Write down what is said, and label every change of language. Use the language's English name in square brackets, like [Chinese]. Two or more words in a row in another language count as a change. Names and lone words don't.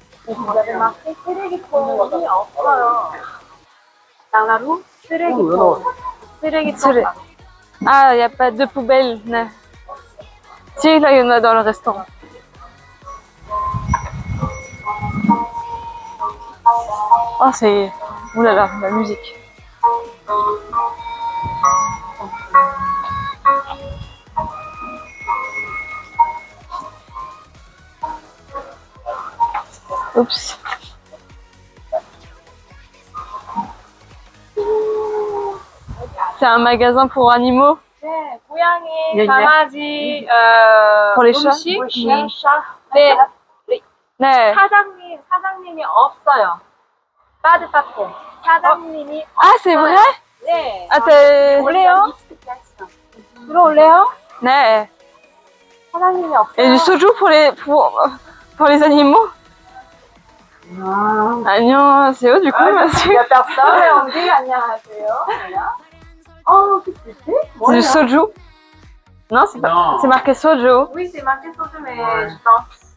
[French] vous avez marqué [Korean] 쓰레기통이 없어요. [French] Dans la rue, [Korean] 쓰레기통. 쓰레기통. [French] Ah, il n'y a pas de poubelle. Non. Si, là, il y en a dans le restaurant. Oh, c'est... Ouh là là, la musique. Oups. C'est un magasin pour animaux. [Korean] 네, 고양이, 예, 예. 강아지, [French] Pour les chats? [Korean] 음식, [French] Oui. [Korean] 네, 네. 사장님이 없어요. 빠드파트. 사장님이 [French] Ah, c'est vrai? [Korean] 네. [French] Ah, t'es... [Korean] 올래요? 들어올래요? 네. 사장님이 없어요. [French] Et du soju pour les animaux? 안녕하세요, du coup, monsieur. Il y a personne, mais on dit 안녕하세요. Voilà. Oh, qu'est-ce que c'est? C'est du soju? Non, c'est pas... C'est marqué soju. Oui, c'est marqué soju, mais je pense